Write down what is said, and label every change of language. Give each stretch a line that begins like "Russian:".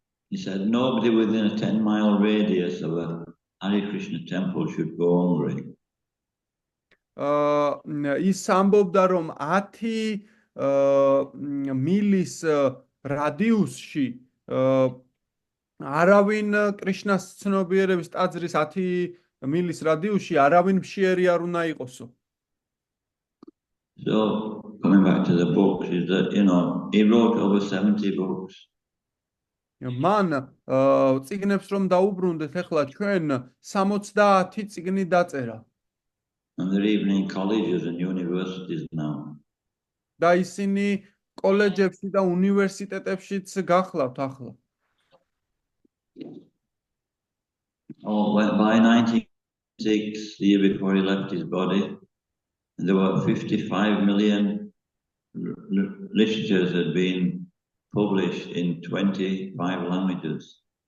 English: He said nobody within a 10-mile radius of a Hare Krishna temple should go hungry.
Georgian: ის ამბობდა, რომ 10 მილის რადიუსში არავინ კრიშნას ცნობიერების ტაძრის 10 მილის რადიუსში არავინ მშიერი არ უნდა იყოსო.
English: So coming back to the books is that he wrote over 70 books.
Georgian: მან წიგნებს რომ დაუბრუნდეთ, ახლა ჩვენ 70 წიგნი დაწერა.
English: And they're even in colleges and universities now.
Georgian: და ისინი კოლეჯებში და უნივერსიტეტებშიც გახლავთ ახლა.
English: By 1906, the year before he left his body, there were 55 million literatures had been published in 25 languages.